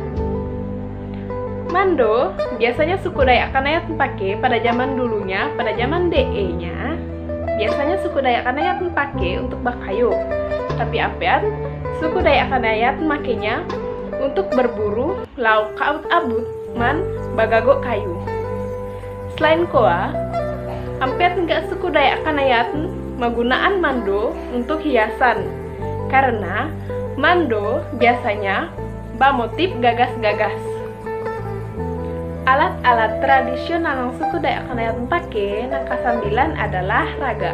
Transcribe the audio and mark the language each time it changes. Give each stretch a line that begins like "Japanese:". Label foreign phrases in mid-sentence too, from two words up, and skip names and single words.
Indonesian: Mando biasanya suku Dayak Kanayat pakai pada zaman dulunya, pada zaman DE-nya. Biasanya suku Dayak Kanayat pakai untuk bakayu. Tapi apean suku Dayak Kanayat makainya untuk berburu lauk kabut-abut man bagagok kayu. Selain koa, hampir enggak suku Dayak Kanayat menggunakan mando untuk hiasan, karena mando biasanya bermotif gagas-gagas. Alat-alat tradisional yang suku Dayak Kanayat pakai yang ke-9 adalah raga.